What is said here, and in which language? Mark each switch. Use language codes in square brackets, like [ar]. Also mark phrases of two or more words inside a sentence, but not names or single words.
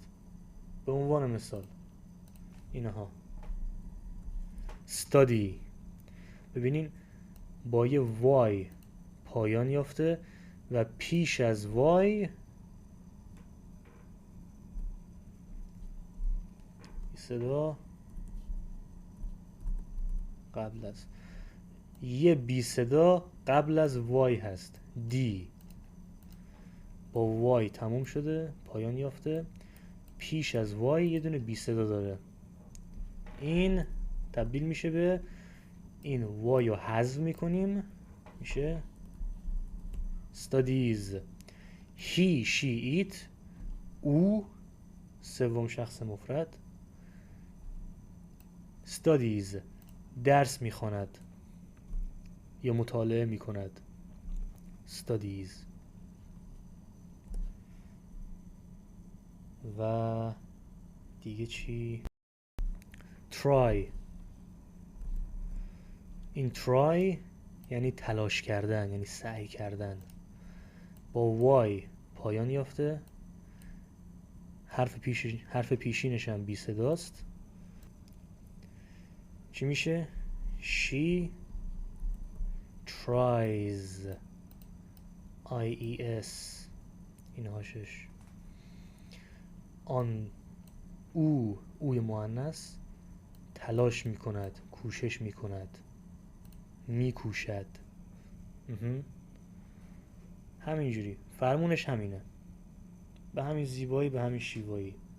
[fa] به عنوان مثال اینها study، ببینین با یه وای پایان یافته و پیش از وای صدا قبل از یه بی صدا قبل از وای هست. دی با وای تموم شده، پایان یافته، پیش از وای یه دونه بی صدا داره. این تبدیل میشه به این وای رو حذف میکنیم، میشه studies. [en] he she it، [fa] او سوم شخص مفرد، studies درس میخواند یا مطالعه میکند، studies. و دیگه چی؟ try. این try یعنی تلاش کردن، یعنی سعی کردن. با وای پایان یافته، حرف پیشینش هم بی صداست. چی میشه؟ [en] she tries IES [fa] این هاشش. آن اوی مؤنث تلاش میکند، کوشش میکند، میکوشد. همینجوری فرمونش همینه، به همین زیبایی، به همین شیوایی.